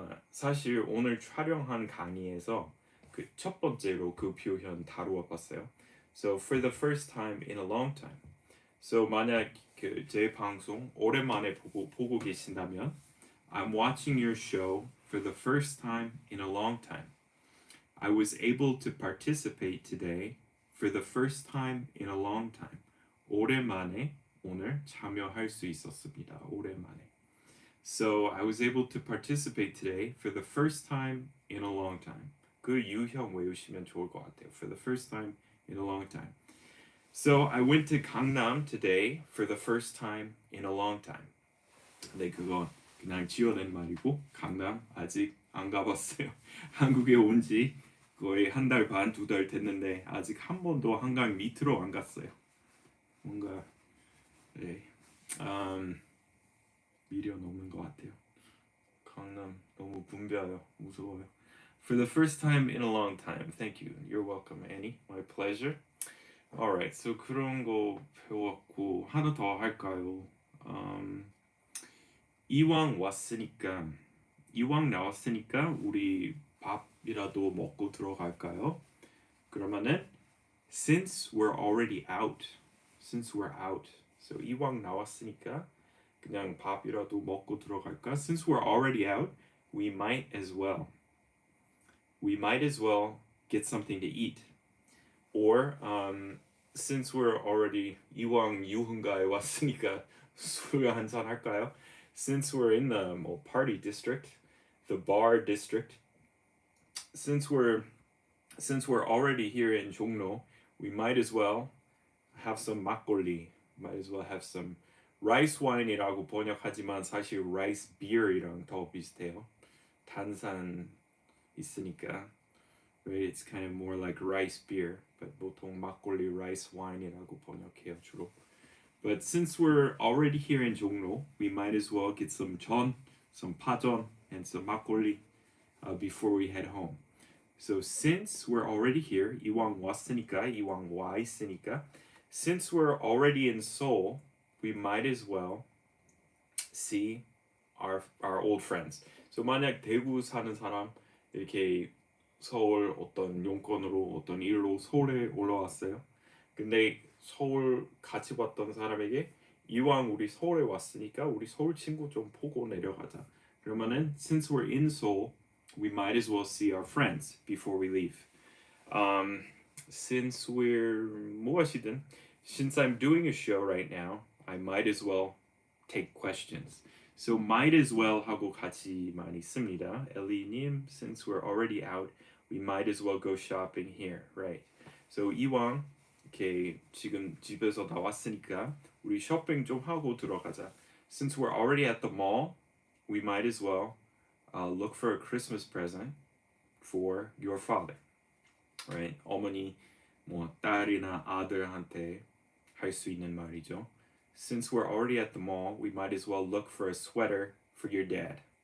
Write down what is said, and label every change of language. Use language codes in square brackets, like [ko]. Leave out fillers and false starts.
[ko] 사실 오늘 촬영한 강의에서 그 첫 번째로 그 표현 다루어 봤어요. [en] So for the first time in a long time. So [ko] 만약 그 제 방송 오랜만에 보고 계신다면 [en] I'm watching your show for the first time in a long time. I was able to participate today for the first time in a long time. [ko] 오랜만에 오늘 참여할 수 있었습니다. 오랜만에. [en] So I was able to participate today for the first time in a long time. [ko] 그 유형 외우시면 좋을 것 같아요. [en] For the first time in a long time. So I went to 강남 today for the first time in a long time. [ko] 근데 그건 그냥 지어낸 말이고 강남 아직 안 가봤어요. 한국에 온 지 거의 한 달 반, 두 달 됐는데 아직 한 번도 한강 밑으로 안 갔어요. 뭔가 네, 미련 없는 것 같아요. 강남 너무 붐벼요. 무서워요. [en] For the first time in a long time. Thank you. You're welcome, Annie. My pleasure. Alright, so [ko] 그런 거 배웠고 하나 더 할까요? 이왕 왔으니까 이왕 나왔으니까 우리 밥이라도 먹고 들어갈까요? 그러면은 [en] since we're already out, since we're out, so [ko] 이왕 나왔으니까 그냥 밥이라도 먹고 들어갈까? [en] Since we're already out, we might as well. We might as well get something to eat. Or since we're already [ko] 이왕 유흥가에 왔으니까 술 한잔 할까요? [en] Since we're in the party district, the bar district, since we're already here in 종로, we might as well have some 막걸리. Might as well have some rice wine이라고 [ko] 번역하지만 사실 [en] rice beer이랑 [ko] 더 비슷해요. 탄산 있으니까. Right? [en] It's kind of more like rice beer, but [ko] 보통 막걸리 [en] rice wine이라고 [ko] 번역해요 주로. [en] But since we're already here in 종로, we might as well get some 전, some 파전, and some 막걸리 before we head home. So since we're already here, [ko] 이왕 왔으니까, 이왕 와 있으니까, [en] since we're already in Seoul, we might as well see our old friends. [ko] So 만약 대구 사는 사람 이렇게 서울 어떤 용건으로 어떤 일로 서울에 올라왔어요. 근데 서울 같이 봤던 사람에게 이왕 우리 서울에 왔으니까 우리 서울 친구 좀 보고 내려가자. 그러면은 [en] since we're in Seoul, we might as well see our friends before we leave. Since we're [ko] 무엇이든 [en] Since I'm doing a show right now, I might as well take questions. [ko] So might as well 하고 같이 많이 씁니다. [en] 엘리님, since we're already out, we might as well go shopping here, right? [ko] So 이왕 이렇게 지금 집에서 나왔으니까 우리 쇼핑 좀 하고 들어가자. [en] Since we're already at the mall, we might as well look for a Christmas present for your father, right? [ko] 어머니, 뭐 딸이나 아들한테 할 수 있는 말이죠. [en] Since we're already at the mall, we might as well look for a sweater for your dad.